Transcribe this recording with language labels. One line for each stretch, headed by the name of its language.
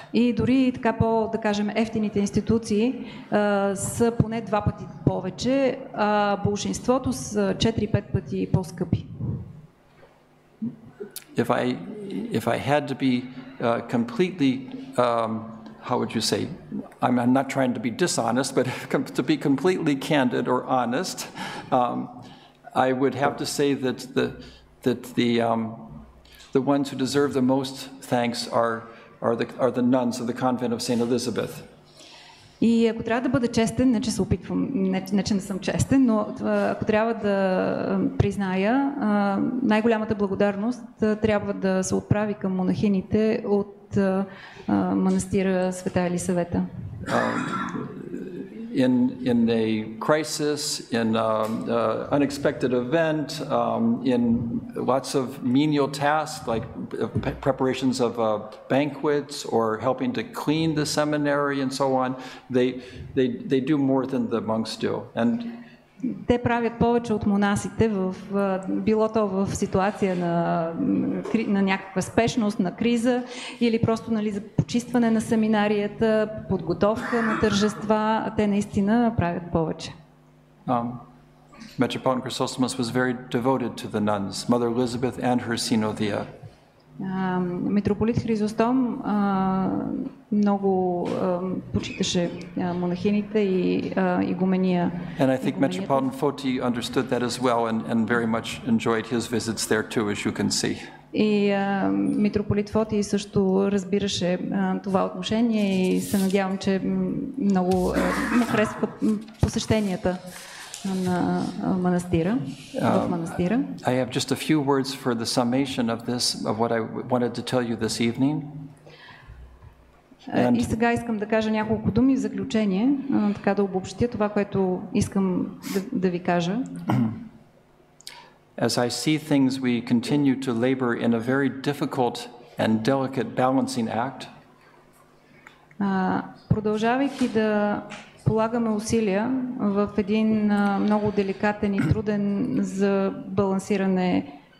Bulgarian: И дори така да кажем, ефтините институции са поне 2 пъти повече, а болшинството са 4-5 пъти по-скъпи.
English: If I had to be completely how would you say? I'm not trying to be dishonest, but to be completely candid or honest, I would have to say that the ones who deserve the most thanks are the nuns of the convent of St. Elizabeth.
Bulgarian: И ако трябва да бъда честен, не че се опитвам, не че не съм честен, но ако трябва да призная, най-голямата благодарност трябва да се отправи към монахините от манастира Света Елисавета.
English: In a crisis, in an unexpected event, in lots of menial tasks like preparations of banquets or helping to clean the seminary and so on, they do more than the monks do. And
Bulgarian: те правят повече от монасите, било то в ситуация на някаква спешност, на криза или просто, нали, за почистване на семинарията, подготовка на тържества, а те наистина правят повече.
English: Metropolitan Chrysostomos was very devoted to the nuns, Mother Elizabeth and her synodia.
Bulgarian: Митрополит Хризостом много почиташе монахините и игумения.
English: And I think Metropolitan Foti understood that as well and very much enjoyed his visits there too, as you can see.
Bulgarian: И митрополит Фотий също разбираше това отношение и се надявам, че много му харесва посещенията на манастира, в манастира.
English: I have just a few words for the summation of what I wanted to tell you this evening.
Bulgarian: И сега искам да кажа няколко думи в заключение, така да обобщя това, което искам да ви кажа.
English: As I see things, we continue to labor in a very difficult and delicate balancing act.
Bulgarian: Продължавайки да полагаме усилия в един много деликатен и труден за балансиране